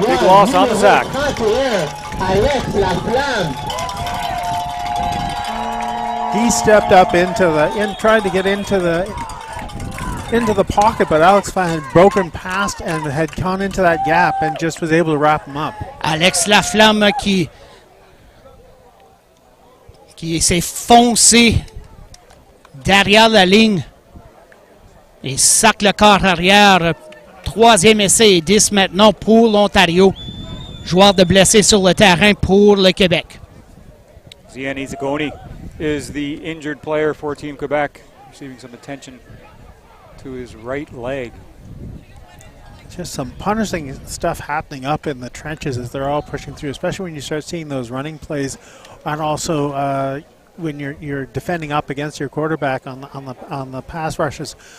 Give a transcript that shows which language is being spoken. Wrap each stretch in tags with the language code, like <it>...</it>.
<en>Big loss on the sack. Alex Laflamme. he stepped up tried to get into the pocket, but Alex had broken past and had gone into that gap and just was able to wrap him up.</en> <fr>Alex Laflamme qui s'est foncé derrière la ligne et sac le corps arrière. 3e essai et 10 maintenant pour l'Ontario. Joueur de blessé sur le terrain pour le Québec.</fr> <en>Zian Izagoni is the injured player for Team Quebec, receiving some attention to his right leg. Just some punishing stuff happening up in the trenches as they're all pushing through, especially when you start seeing those running plays, and also when you're defending up against your quarterback on the pass rushes.</en>